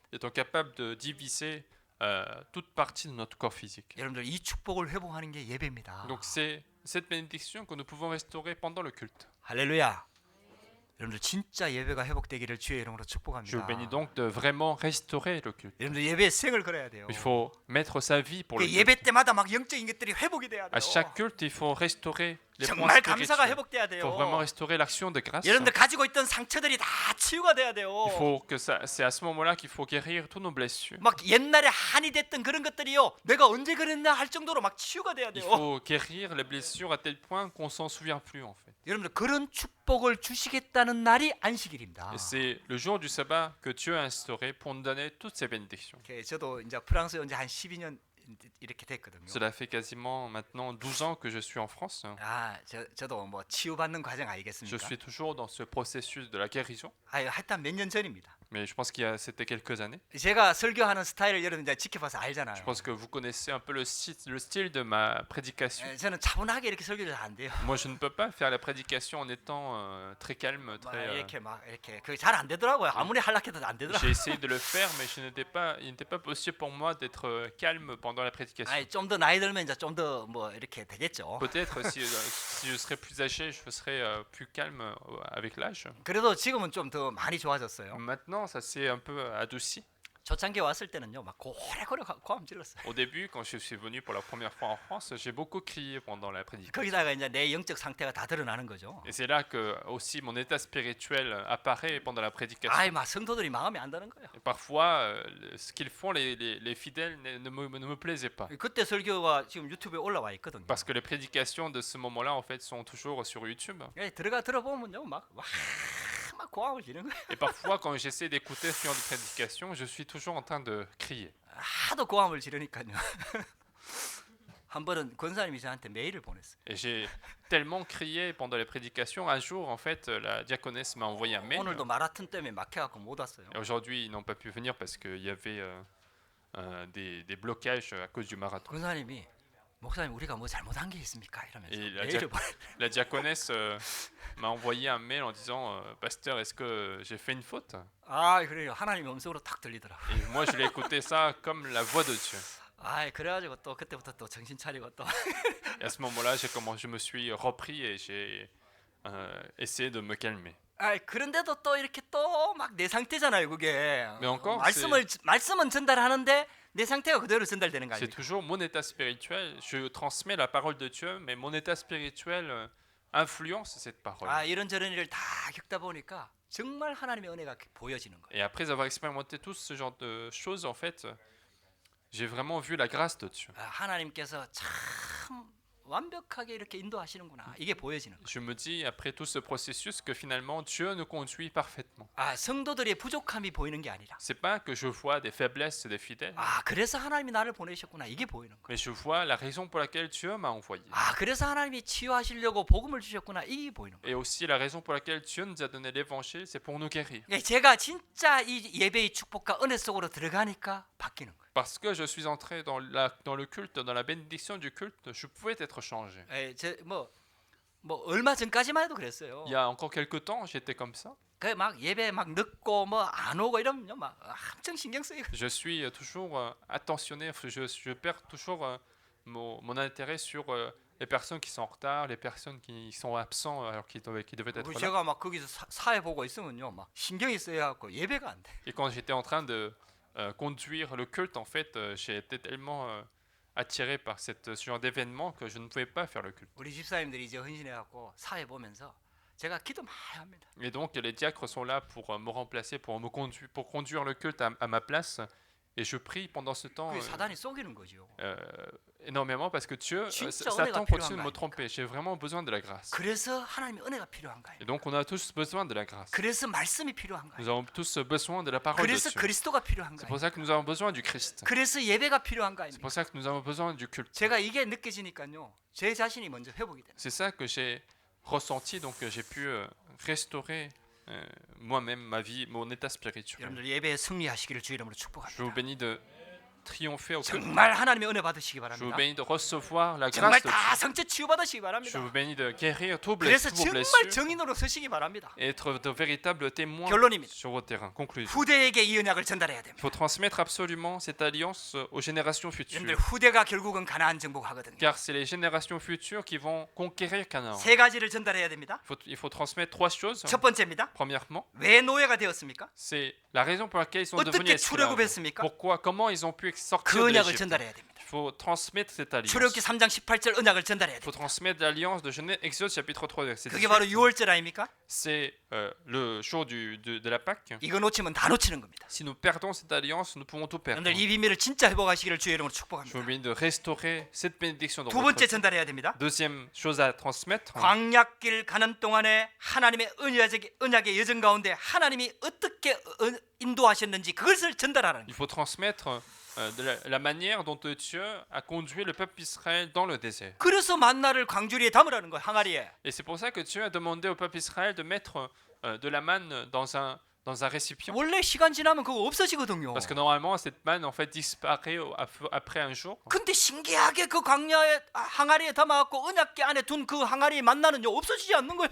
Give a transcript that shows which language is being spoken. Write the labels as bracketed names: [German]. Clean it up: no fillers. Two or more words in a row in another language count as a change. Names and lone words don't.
[French] Il est capable de diviser toute partie de notre corps physique. [Korean] 여러분들 이 축복을 회복하는 게 예배입니다. [French] Donc c'est cette bénédiction que nous pouvons restaurer pendant le culte. [Korean] 할렐루야. 여러분들 진짜 예배가 회복되기를 주의 이름으로 [French] Je [Korean] 축복합니다. [French] vous bénis donc de vraiment restaurer le culte. [Korean] 여러분들 예배에 생을 걸어야 돼요. [French] Il faut mettre sa vie pour [Korean] 그 [French] le [Korean] 예배 [French] culte. [Korean] 때마다 막 영적인 것들이 회복이 돼야 돼요. [French] À chaque culte, il faut restaurer les points [Korean] 정말 감사가 [French] spirituels. [Korean] 회복돼야 [French] Il faut vraiment [Korean] 돼요. [French] restaurer l'action de grâce. [Korean] 여러분들 가지고 있던 상처들이 다 치유가 돼야 돼요. [French] Il faut que ça, c'est à ce moment-là qu'il faut guérir tous nos blessures. [Korean] 막 옛날에 한이 됐던 그런 것들이요. 내가 언제 그랬나 할 정도로 막 치유가 돼야 [French] Il [Korean] 돼요. [French] faut guérir les blessures à tel point qu'on s'en souvient plus en fait. [Korean] 여러분들 그런 축복을 주시겠다는 날이 안식일입니다. [French] Et c'est le jour du sabbat que Dieu a instauré pour nous donner toutes ces bénédictions. [Korean] 저도 이제 프랑스에 온 지 한 12년 이렇게 됐거든요. [French] Cela fait quasiment maintenant 12 ans que je suis en France. [Korean] 저도 뭐 치유받는 과정 [French] Je [Korean] 아니겠습니까? [French] suis toujours dans ce processus de la guérison. [Korean] 하여튼 몇 년 전입니다. [French] Mais je pense c'était quelques années. [Korean] 제가 설교하는 스타일을 여러분 이제 지켜봐서 알잖아요. [French] Je pense que vous connaissez un peu le style de ma prédication. [Korean] 저는 차분하게 이렇게 설교를 잘 안 돼요. [French] Moi, je ne peux pas faire la prédication en étant très calme, [Korean] 막 [French] très. [Korean] 이렇게 그게 잘 안 되더라고요. 아무리 하락해도 안 되더라고요. [French] J'ai essayé de le faire, mais il n'était pas possible pour moi d'être calme pendant la prédication. [Korean] 좀 더 나이 들면 이제 좀 더 뭐 이렇게 되겠죠. [French] Peut-être si je serais plus âgé, je serais plus calme avec l'âge. [Korean] 그래도 지금은 좀 더 많이 좋아졌어요. [French] Maintenant, ça s'est un peu adouci. [Korean] 초창기에 왔을 때는요, 막 고래고래 고함 질렀어요. [French] Au début, quand je suis venu pour la première fois en France, j'ai beaucoup crié pendant la prédication. [Korean] 거기다가 이제 내 영적 상태가 다 드러나는 거죠. [French] Et c'est là que aussi mon état spirituel apparaît pendant la prédication. [Korean] 막 성도들이 마음에 안 드는 거예요. [French] Et parfois, ce qu'ils font, les fidèles, ne me plaisaient pas. [Korean] 그때 설교가 지금 유튜브에 올라와 있거든요. [French] Parce que les prédications de ce moment-là, en fait, sont toujours sur YouTube. [Korean] 들어가 들어보면요, 막 고함을 지르는 거예요. [French] Et parfois, quand j'essaie d'écouter ce genre de prédication, je suis toujours en train de crier. [Korean] 하도 고함을 지르니까요. 한 번은 권사님이 저한테 메일을 보냈어요. [French] Et j'ai tellement crié pendant les prédications. Un jour, en fait, la diaconesse m'a envoyé un mail. [Korean] 오늘도 마라톤 때문에 막혀갖고 못 왔어요. [French] Et aujourd'hui, ils n'ont pas pu venir parce qu'il y avait des blocages à cause du marathon. [Korean] 권사님이 목사님 우리가 뭐 잘못한 게 있습니까? 이러면서 [French] Et [Korean] 메일을 보내. [French] la diaconesse m'a envoyé un mail en disant Pasteur, est-ce que j'ai fait une faute? [Korean] 그래요. 하나님의 음성으로 딱 들리더라고. [French] Et moi, je l'ai écouté ça comme la voix de Dieu. [Korean] 그래가지고 또 그때부터 또 정신 차리고 또. [French] Et à ce moment-là, je me suis repris et j'ai essayé de me calmer. [Korean] 그런데도 또 이렇게 또 막 내 상태잖아요, 그게. [French] Mais encore, [Korean] 말씀은 전달하는데 내 상태가 그대로 전달되는 거 [French] C'est [Korean] 아닙니까? [French] toujours mon état spirituel. Je transmets la parole de Dieu, mais mon état spirituel influence cette parole. [Korean] 이런저런 일을 다 겪다 보니까 정말 하나님의 은혜가 보여지는 거예요. [French] Et après avoir expérimenté tout ce genre de choses, en fait, j'ai vraiment vu la grâce de Dieu. [Korean] 하나님께서 참 완벽하게 이렇게 인도하시는구나. 이게 보여지는 거예요. [French] Je me dis, après tout ce processus, que finalement Dieu nous conduit parfaitement. [Korean] 아, 성도들의 부족함이 보이는 게 아니라 [French] C'est pas que je vois des faiblesses des fidèles, [Korean] 아, 그래서 하나님이 나를 보내셨구나. 이게 보이는 거예요. [French] mais je vois la raison pour laquelle Dieu m'a envoyé. [Korean] 아, 그래서 하나님이 치유하시려고 복음을 주셨구나. 이게 보이는 거예요. [French] Et aussi la raison pour laquelle Dieu nous a donné l'évangile, c'est pour nous guérir. [Korean] 예, 제가 진짜 이 예배의 축복과 은혜 속으로 들어가니까 바뀌는 거예요. [French] Parce que je suis entré dans le culte, dans la bénédiction du culte, je pouvais être changé. [Korean] 예, 뭐 얼마 전까지만 해도 그랬어요. [French] Il y a encore quelques temps, j'étais comme ça. [Korean] 그 막 예배 막 늦고 뭐 안 오고 이러면 막 엄청 신경 쓰이고. [French] Je suis toujours attentionné, je perds toujours mon intérêt sur les personnes qui sont en retard, les personnes qui sont absents alors qu'ils devaient être là. [Korean] 제가 막 거기서 사회 보고 있으면요, 막 신경이 쓰여갖고 예배가 안 돼. [French] Et quand j'étais en train de conduire le culte, en fait, j'ai été tellement attiré par ce genre d'événement que je ne pouvais pas faire le culte. [Korean] 우리 집사님들이 이제 헌신해갖고 사회 보면서 제가 기도 많이 합니다. [French] Et donc les diacres sont là pour me remplacer, pour conduire le culte à ma place. Et je prie pendant ce temps [Korean] 그 사단이 속이는 거죠. [French] énormément parce que Dieu, [Korean] 진짜 [French] Satan [Korean] 은혜가 [French] continue de [Korean] 필요한 [French] me tromper. J'ai vraiment besoin de la grâce. [Korean] 그래서 하나님의 은혜가 필요한 거예요. [French] Et donc on a tous besoin de la grâce. [Korean] 그래서 말씀이 필요한 거예요. [French] Nous avons tous besoin de la parole de [Korean] 그래서 [French] Dieu. [Korean] 그리스도가 필요한 [French] C'est [Korean] 거예요. [French] pour ça que nous avons besoin du Christ. [Korean] 그래서 예배가 필요한 [French] C'est [Korean] 거예요. [French] pour ça que nous avons besoin du culte. [Korean] 제가 이게 느껴지니까요, 제 자신이 먼저 회복이 돼요. [French] C'est ça que j'ai ressenti, donc j'ai pu restaurer moi-même ma vie, mon état spirituel. [Korean] 여러분들 예배에 승리하시기를 주 이름으로 [French] Je vous [Korean] 축복합니다. [French] bénis de triompher au culte. [Korean] 정말 하나님의 은혜 받으시기 [French] Je vous [Korean] 바랍니다. [French] bénis de recevoir la [Korean] 정말 [French] grâce de [Korean] 다 [French] Dieu. [Korean] 성체 치유받으시기 [French] Je [Korean] 바랍니다. [French] vous bénis de guérir tous [Korean] 그래서 [French] vos [Korean] 정말 [French] blessures [Korean] 정인으로 서시기 바랍니다. [French] et être de véritables témoins [Korean] 결론입니다. [French] sur vos terrains. Conclusion. [Korean] 후대에게 이 언약을 전달해야 [French] Il [Korean] 됩니다. [French] faut transmettre absolument cette alliance aux générations [Korean] 여러분들 [French] futures. [Korean] 후대가 결국은 가나안 정복하거든요. [French] Car c'est les générations futures qui vont conquérir Canaan. [Korean] 세 가지를 전달해야 됩니다. [French] Il faut transmettre trois choses. [Korean] 첫 번째입니다. [French] Premièrement, [Korean] 왜 노예가 되었습니까? [French] c'est la raison pour laquelle ils sont devenus [Korean] 어떻게 [French] esclaves. [Korean] 출애굽했습니까? [French] Pourquoi, comment ils ont pu sortir [Korean] 그 [French] de [Korean] 언약을 [French] l'Égypte. [Korean] 전달해야 됩니다. [French] Il faut transmettre cette alliance. [Korean] 출애굽기 3장 18절 언약을 전달해야 [French] Il faut [Korean] 됩니다. [French] transmettre l'alliance de Genèse, Exode chapitre 3 verset [Korean] 그게 바로 [French] 18. [Korean] 유월절 아닙니까? [French] C'est le jour de la Pâque. [Korean] 이거 놓치면 다 놓치는 겁니다. [French] Si nous perdons cette alliance, nous pouvons tout perdre. [Korean] 여러분들 이 비밀을 진짜 회복하시기를 주의 이름으로 [French] Je vous [Korean] 축복합니다. [French] bénis de restaurer cette bénédiction dans [Korean] 두 [French] votre [Korean] 번째 [French] vie. [Korean] 전달해야 됩니다. [French] Deuxième chose à transmettre, [Korean] 광야길 가는 동안에 하나님의 언약의 여정 가운데 하나님이 어떻게 인도하셨는지 그것을 전달하라는 [French] il [Korean] 거예요. [French] faut transmettre de la manière dont Dieu a conduit le peuple Israël dans le désert. [Korean] 그래서 만나를 광주리에 담으라는 거예요. 항아리에. [French] Et c'est pour ça que Dieu a demandé au peuple Israël de mettre de la manne dans un récipient. [Korean] 원래 시간 지나면 그거 없어지거든요. [French] Parce que normalement, cette manne en fait disparaît après un jour. [Korean] 근데 신기하게 그 광야에 항아리에 담아갖고 언약궤 안에 둔 그 항아리 만나는요 없어지지 않는 거예요.